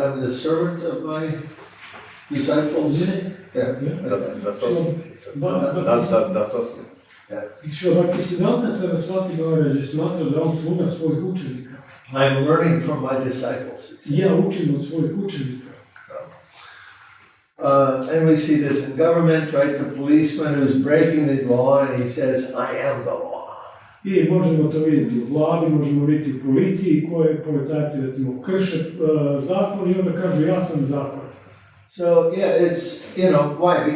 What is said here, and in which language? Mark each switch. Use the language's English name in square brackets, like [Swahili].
[English] I'm the servant of my disciples. Yeah. That's awesome. That's awesome. [Croatian] Što Bhaktisiddhanta Sarasvati Maharaj je smatrao da on sluga svojih učenika. [English] I'm learning from my disciples. [Croatian] Ja učim od svojih učenika. [English] And we see this in government, right? The policeman who's breaking the law and he says, I am the law. [Croatian] I možemo to vidjeti u vladi, možemo vidjeti u policiji, koje policajci recimo krše zakon i onda kažu ja sam zakon. [English] So yeah, it's, why?